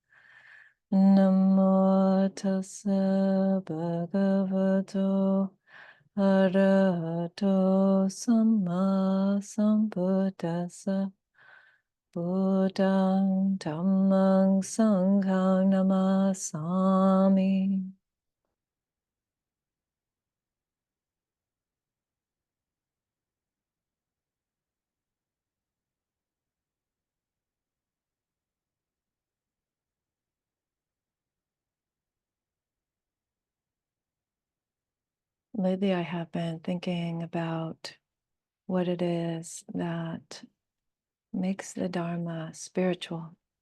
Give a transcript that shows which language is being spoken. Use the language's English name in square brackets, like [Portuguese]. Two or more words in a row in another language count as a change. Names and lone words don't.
[Pali] Namo tassa bhagavato arahato samma sambuddhassa. Buddhang dhammang sanghang namasami. [English] Lately, I have been thinking about what it is that makes the Dharma spiritual.